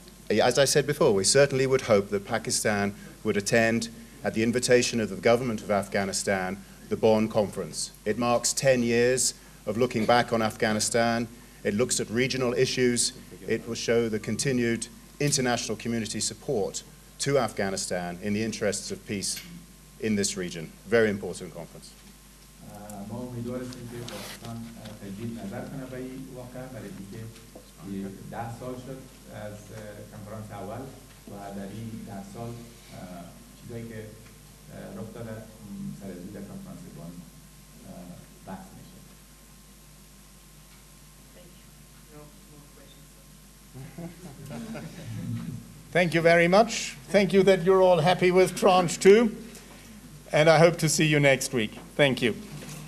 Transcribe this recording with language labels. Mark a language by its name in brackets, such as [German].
[English] As I said before, we certainly would hope that Pakistan would attend, at the invitation of the government of Afghanistan, the Bonn conference. It marks 10 years of looking back on Afghanistan. It looks at regional issues. It will show the continued international community support to Afghanistan in the interests of peace in this region. Very important conference. [Persian] ما امیدوار هستیم که پاکستان تجدید نظر کنه به این واقعه برای اینکه 10 سال شد از کنفرانس اول و در این 10 سال چیزایی که رخ داده سرازیر در کنفرانس بون بحث میشه. [English] Thank you very much. Thank you that you're all happy with tranche 2. And I hope to see you next week. Thank you.